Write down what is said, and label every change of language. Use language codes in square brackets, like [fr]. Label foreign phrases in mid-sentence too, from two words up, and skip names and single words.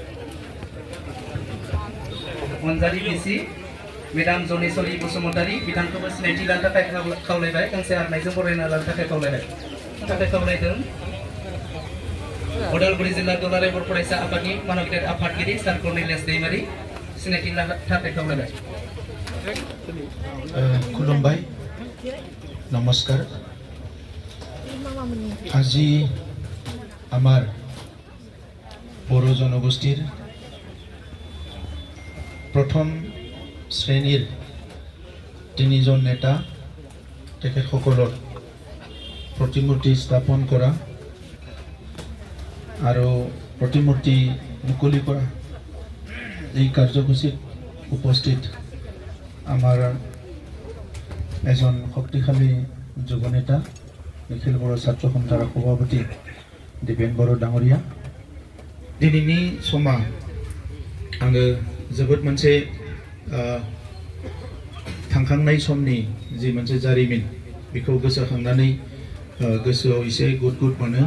[brx] अनजालि बिसि मेडाम जनेश्वरी बसुमतारी बिथांखौबो सिनायथि लानो थाखाय खावलायबाय गांसे आर'नाइजों बरायना लानो थाखाय खावलायदों। उदालगुरि जिल्ला दुलाराय बर' फरायसा आफादनि मानगिरि आफादगिरि सार कर्नेलियास दैमारि सिनायथि लानो थाखाय खावलायबाय। खुलुमबाय, नमस्कार। [as] আজি আমার বড় জনগোষ্ঠীর প্রথম শ্রেণীর তিনিজন নেতা তেখেতসকলৰ প্ৰতিমূৰ্তি স্থাপন কৰা আৰু প্ৰতিমূৰ্তি মুকলি কৰা এই কাৰ্যসূচীত উপস্থিত আমাৰ এজন শক্তিশালী যুৱনেতা निखिल बर' [brx] छात्र सन्थारा सभापति दिपेन बर' डांगरिया दिनैनि समा आङो जोबोद मोनसे थांखांनाय समनि जि मोनसे जारिमिन बेखौ गोसोखांनानै गोसोआव एसे गुद गुद मोनो।